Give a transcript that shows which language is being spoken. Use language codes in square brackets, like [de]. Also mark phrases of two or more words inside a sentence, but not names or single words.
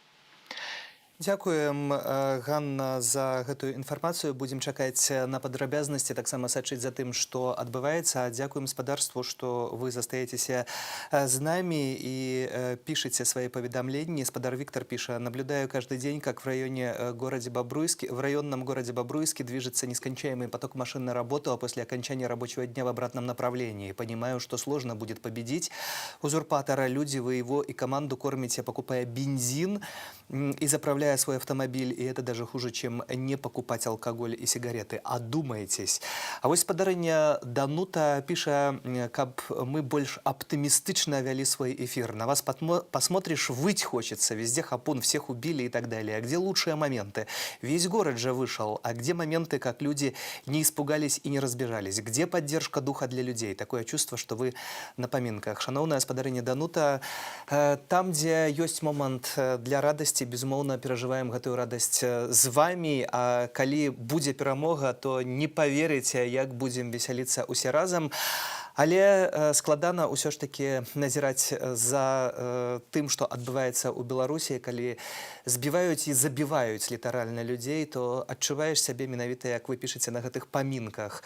[be] Дзякуем, Ганна, за гэтую інфармацыю. Будзем чакаць на падрабязнасці, таксама сачыць за тым, што адбываецца. Дзякуем спадарству, што вы застаецеся з намі і пішыце свае паведамленні. Спадар Виктор піша: [ru] «Наблюдаю каждый день, как в районном городе Бобруйске движется нескончаемый поток машин на работу, а после окончания рабочего дня в обратном направлении. Понимаю, что сложно будет победить узурпатора. Люди, вы его и команду кормите, покупая бензин и заправляя свой автомобиль, и это даже хуже, чем не покупать алкоголь и сигареты. Одумайтесь». [be] А вось спадарыня Данута піша, каб мы больш аптымістычна вялі свой эфир. [ru] На вас посмотришь, выть хочется, везде хапун, всех убили и так далее. А где лучшие моменты? Весь город же вышел. А где моменты, как люди не испугались и не разбежались? Где поддержка духа для людей? Такое чувство, что вы на поминках. [be] Шановная спадарыня Данута, там, где есть момент для радости, безумоўна, перажываем гэтую радасць з вами, а калі будзе перамога, то не поверыце, як будзем весяліцца усе разам. Але складана ўсё ж таки назіраць за тым, што адбываецца ў Беларусі, калі збіваюць і забіваюць літаральна людзей, то адчуваеш сябе менавіта, як вы пішаце на гэтых памінках.